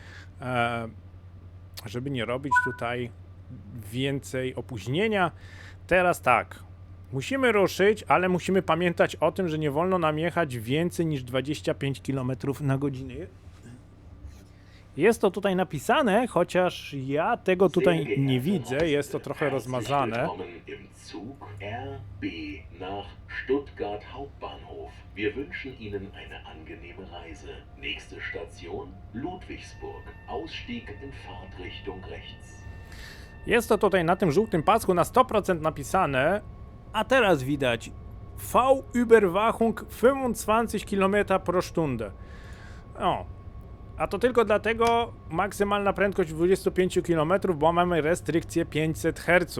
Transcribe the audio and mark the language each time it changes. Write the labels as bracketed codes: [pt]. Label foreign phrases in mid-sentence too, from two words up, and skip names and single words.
[pl] żeby nie robić tutaj więcej opóźnienia. Teraz tak, musimy ruszyć, ale musimy pamiętać o tym, że nie wolno nam jechać więcej niż 25 km na godzinę. Jest to tutaj napisane, chociaż ja tego tutaj nie widzę, jest to trochę rozmazane. [de] Willkommen im Zug RB nach Stuttgart Hauptbahnhof. Wir wünschen Ihnen eine angenehme Reise. Nächste Station Ludwigsburg. Ausstieg in Fahrtrichtung rechts. [pl] Jest to tutaj na tym żółtym pasku na 100% napisane, a teraz widać [de] V-Überwachung 25 km pro Stunde. [pl] O, a to tylko dlatego maksymalna prędkość 25 km, bo mamy restrykcję 500 Hz.